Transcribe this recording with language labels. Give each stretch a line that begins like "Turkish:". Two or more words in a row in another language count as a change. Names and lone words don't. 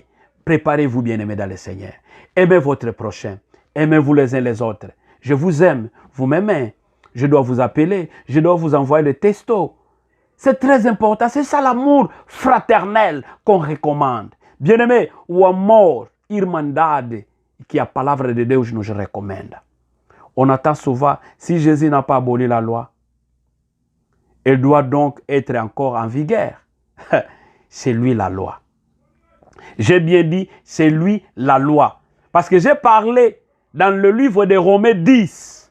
French: Préparez-vous, bien-aimés dans le Seigneur. Aimez votre prochain. Aimez-vous les uns les autres. Je vous aime, vous m'aimez. Je dois vous appeler, je dois vous envoyer le texto. C'est très important, c'est ça l'amour fraternel qu'on recommande. Bien-aimé,
Portuguese: o amor, irmandade, que a palavra de Deus nos recomenda.
French: On attend souvent, si Jésus n'a pas aboli la loi, elle doit donc être encore en vigueur. C'est lui la loi. J'ai bien dit, c'est lui la loi. Parce que j'ai parlé dans le livre de Romains 10.